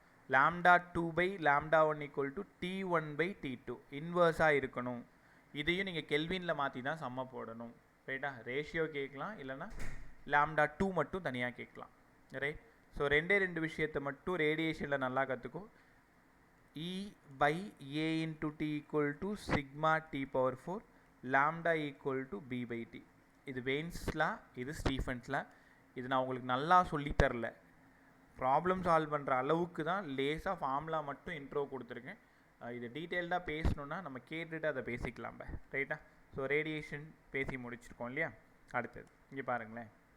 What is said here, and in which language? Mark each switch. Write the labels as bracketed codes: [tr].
[ta] Lambda 2/λ1 equal to T1/T2 இன்வர்ஸாக இருக்கணும். இதையும் நீங்கள் கெல்வினில் மாற்றி தான் சம்ம போடணும். ரைட்டா? ரேஷியோ கேட்கலாம், இல்லைனா லாம்டா 2 மட்டும் தனியாக கேட்கலாம். ரைட்? ஸோ ரெண்டு விஷயத்தை மட்டும் ரேடியேஷனில் நல்லா கற்றுக்கோ. [en] E/A into T equal to sigma T power 4, lambda equal to B/T. [ta] இது வெயின்ஸ்லா, இது ஸ்டீஃபன்ஸ்லா. இது நான் உங்களுக்கு நல்லா சொல்லித்தரல, ப்ராப்ளம் சால்வ் பண்ணுற அளவுக்கு தான் லேஸாக ஃபார்முலா மட்டும் இன்ட்ரோ கொடுத்துருக்கேன். இது டீட்டெயில்டாக பேசணுன்னா நம்ம கேட்டுட்டு அதை பேசிக்கலாம். ரைட்டா? ஸோ ரேடியேஷன் பேசி முடிச்சிருக்கோம் இல்லையா? அடுத்தது இங்கே பாருங்களேன்.